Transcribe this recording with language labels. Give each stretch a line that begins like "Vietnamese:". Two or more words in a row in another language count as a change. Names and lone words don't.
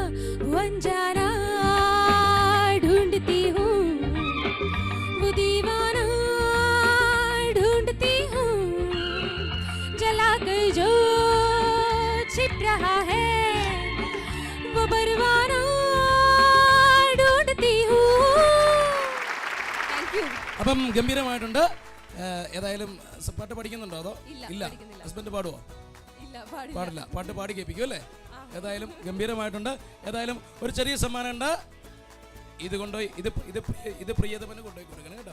Hindi: वो अनजाना ढूंढती हूँ, वो दीवाना ढूंढती हूँ. जलाकर जो छिप रहा है वो परवाना ढूंढती हूँ.
English: thank you.
Malayalam: അപ്പം ഗംഭീരമായിട്ടുണ്ട്. ഏതായാലും പാട്ട് പഠിക്കുന്നുണ്ടോ? അതോ ഇല്ല? ഹസ്ബൻഡ് പാടുവോ? പാടില്ല. പാട്ട് പാടി കേൾപ്പിക്കും അല്ലേ? ഏതായാലും ഗംഭീരമായിട്ടുണ്ട്. ഏതായാലും ഒരു ചെറിയ സമ്മാനം ഉണ്ട്. ഇത് കൊണ്ടുപോയി ഇത് പ്രിയതമന് കൊണ്ടുപോയി കൊടുക്കണം കേട്ടോ.